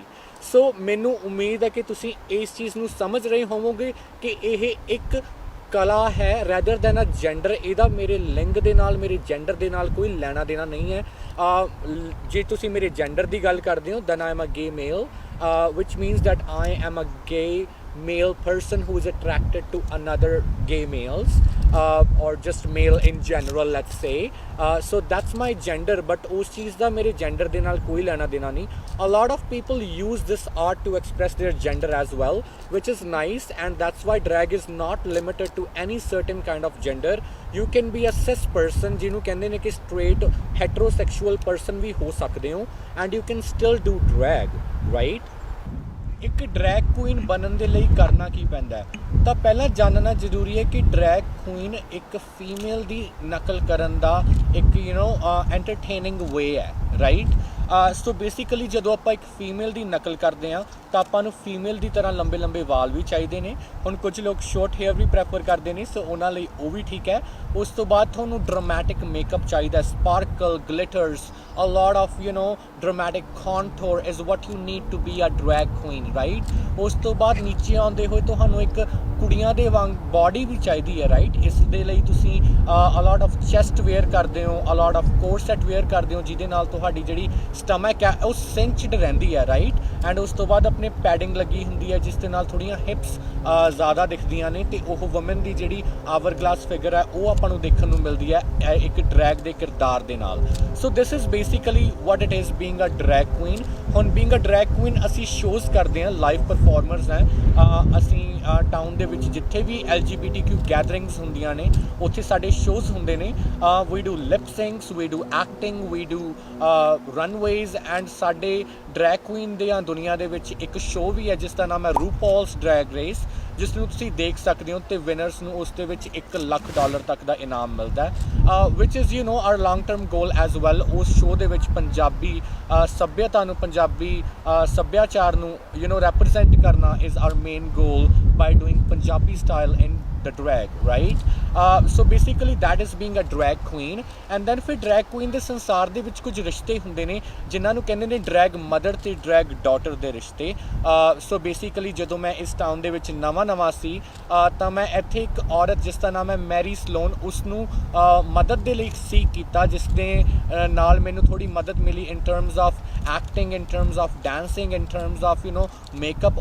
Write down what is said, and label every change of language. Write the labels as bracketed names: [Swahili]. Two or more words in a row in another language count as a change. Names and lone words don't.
[Punjabi] ਸੋ ਮੈਨੂੰ ਉਮੀਦ ਹੈ ਕਿ ਤੁਸੀਂ ਇਸ ਚੀਜ਼ ਨੂੰ ਸਮਝ ਰਹੇ ਹੋਵੋਗੇ ਕਿ ਇਹ ਇੱਕ ਕਲਾ ਹੈ [English] rather than a gender. [Punjabi] ਇਹਦਾ ਮੇਰੇ ਲਿੰਗ ਦੇ ਨਾਲ, ਮੇਰੇ ਜੈਂਡਰ ਦੇ ਨਾਲ ਕੋਈ ਲੈਣਾ ਦੇਣਾ ਨਹੀਂ ਹੈ। ਜੇ ਤੁਸੀਂ ਮੇਰੇ ਜੈਂਡਰ ਦੀ ਗੱਲ ਕਰਦੇ ਹੋ [English] then I am a gay male, which means that I am a gay male person who is attracted to another gay males, or just male in general, let's say. So that's my gender, but [Punjabi] ਉਸ ਚੀਜ਼ ਦਾ ਮੇਰੇ gender ਦੇ ਨਾਲ ਕੋਈ ਲੈਣਾ ਦੇਣਾ ਨਹੀਂ। [English] A lot of people use this art to express their gender as well, which is nice, and that's why drag is not limited to any certain kind of gender. You can be a cis person, [Punjabi] ਜਿਹਨੂੰ ਕਹਿੰਦੇ ਨੇ ਕਿ [English] straight heterosexual person [Punjabi] ਵੀ ਹੋ ਸਕਦੇ ਹੋ, [English] and you can still do drag, right? [Punjabi] ਇੱਕ [English] drag queen [Punjabi] ਬਣਨ ਦੇ ਲਈ ਕਰਨਾ ਕੀ ਪੈਂਦਾ ਹੈ? ਤਾਂ ਪਹਿਲਾਂ ਜਾਣਨਾ ਜ਼ਰੂਰੀ ਹੈ ਕਿ [English] drag queen [Punjabi] ਇੱਕ ਫੀਮੇਲ ਦੀ ਨਕਲ ਕਰਨ ਦਾ ਇੱਕ [English] you know entertaining way [Punjabi] ਹੈ, ਰਾਈਟ? [English] so basically [Punjabi] ਜਦੋਂ ਆਪਾਂ ਇੱਕ ਫੀਮੇਲ ਦੀ ਨਕਲ ਕਰਦੇ ਹਾਂ ਤਾਂ ਆਪਾਂ ਨੂੰ ਫੀਮੇਲ ਦੀ ਤਰ੍ਹਾਂ ਲੰਬੇ ਲੰਬੇ ਵਾਲ ਵੀ ਚਾਹੀਦੇ ਨੇ। ਹੁਣ ਕੁਝ ਲੋਕ [English] short hair [Punjabi] ਵੀ ਪ੍ਰੈਫਰ ਕਰਦੇ ਨੇ, ਸੋ ਉਹਨਾਂ ਲਈ ਉਹ ਵੀ ਠੀਕ ਹੈ। ਉਸ ਤੋਂ ਬਾਅਦ ਤੁਹਾਨੂੰ [English] dramatic makeup [Punjabi] ਚਾਹੀਦਾ, [English] sparkle, glitters, a lot of you know dramatic contour is what you need to be a drag queen, right? [Punjabi] ਉਸ ਤੋਂ ਬਾਅਦ ਨੀਚੇ ਆਉਂਦੇ ਹੋਏ ਤੁਹਾਨੂੰ ਇੱਕ ਕੁੜੀਆਂ ਦੇ ਵਾਂਗ ਬਾਡੀ ਵੀ ਚਾਹੀਦੀ ਹੈ, ਰਾਈਟ? ਇਸ ਦੇ ਲਈ ਤੁਸੀਂ [English] a lot of chest wear [Punjabi] ਕਰਦੇ ਹੋ, [English] a lot of corset wear [Punjabi] ਕਰਦੇ ਹੋ, ਜਿਹਦੇ ਨਾਲ ਤੁਹਾਡੀ ਜਿਹੜੀ ਸਟਮਕ ਹੈ ਉਹ ਸਿੰਚਡ ਰਹਿੰਦੀ ਹੈ, ਰਾਈਟ? ਐਂਡ ਉਸ ਤੋਂ ਬਾਅਦ ਆਪਣੇ ਪੈਡਿੰਗ ਲੱਗੀ ਹੁੰਦੀ ਹੈ ਜਿਸ ਦੇ ਨਾਲ ਥੋੜ੍ਹੀਆਂ ਹਿਪਸ ਜ਼ਿਆਦਾ ਦਿਖਦੀਆਂ ਨੇ, ਅਤੇ ਉਹ ਵੂਮਨ ਦੀ ਜਿਹੜੀ [English] hour glass figure [Punjabi] ਹੈ ਉਹ ਆਪਾਂ ਨੂੰ ਦੇਖਣ ਨੂੰ ਮਿਲਦੀ ਹੈ ਇੱਕ ਡਰੈਗ ਦੇ ਕਿਰਦਾਰ ਦੇ ਨਾਲ। [English] so this is basically what it is being a drag queen. [Punjabi] ਹੁਣ [English] being a drag queen [Punjabi] ਅਸੀਂ ਸ਼ੋਜ਼ ਕਰਦੇ ਹਾਂ, [English] live performers [Punjabi] ਹੈ। ਅਸੀਂ ਟਾਊਨ ਦੇ ਵਿੱਚ ਜਿੱਥੇ ਵੀ [English] LGBTQ gatherings [Punjabi] ਹੁੰਦੀਆਂ ਨੇ ਉੱਥੇ ਸਾਡੇ ਸ਼ੋਜ਼ ਹੁੰਦੇ ਨੇ। [English] we do lip syncs, we do acting, we do runways, and [Punjabi] ਸਾਡੇ [English] drag queen [Punjabi] ਦੀਆਂ ਦੁਨੀਆ ਦੇ ਵਿੱਚ ਇੱਕ ਸ਼ੋਅ ਵੀ ਹੈ ਜਿਸ ਦਾ ਨਾਮ ਹੈ RuPaul's Drag Race, ਜਿਸ ਨੂੰ ਤੁਸੀਂ ਦੇਖ ਸਕਦੇ ਹੋ, ਅਤੇ ਵਿਨਰਸ ਨੂੰ ਉਸ ਦੇ ਵਿੱਚ $1 ਲੱਖ ਤੱਕ ਦਾ ਇਨਾਮ ਮਿਲਦਾ ਹੈ, [English] which is you know our long term goal as well. [Punjabi] ਉਸ ਸ਼ੋਅ ਦੇ ਵਿੱਚ ਪੰਜਾਬੀ ਸੱਭਿਅਤਾ ਨੂੰ, ਪੰਜਾਬੀ ਸੱਭਿਆਚਾਰ ਨੂੰ [English] you know represent ਕਰਨਾ is our main goal by doing Punjabi style in the drag, right? So basically that is being a drag queen. And then [Punjabi] ਫਿਰ [English] drag queen [Punjabi] ਦੇ ਸੰਸਾਰ ਦੇ ਵਿੱਚ ਕੁਝ ਰਿਸ਼ਤੇ ਹੁੰਦੇ ਨੇ ਜਿਨ੍ਹਾਂ ਨੂੰ ਕਹਿੰਦੇ ਨੇ [English] drag mother [Punjabi] ਤੇ [English] drag daughter [Punjabi] ਦੇ ਰਿਸ਼ਤੇ। [English] so basically [Punjabi] ਜਦੋਂ ਮੈਂ ਇਸ ਟਾਊਨ ਦੇ ਵਿੱਚ ਨਵਾਂ ਸੀ ਤਾਂ ਮੈਂ ਇੱਥੇ ਇੱਕ ਔਰਤ ਜਿਸ ਦਾ ਨਾਮ ਹੈ ਮੈਰੀ ਸਲੋਨ, ਉਸ ਨੂੰ ਮਦਦ ਦੇ ਲਈ ਸੀਕ ਕੀਤਾ, ਜਿਸ ਦੇ ਨਾਲ ਮੈਨੂੰ ਥੋੜ੍ਹੀ ਮਦਦ ਮਿਲੀ [English] in terms of acting, in terms of dancing, in terms of you know makeup.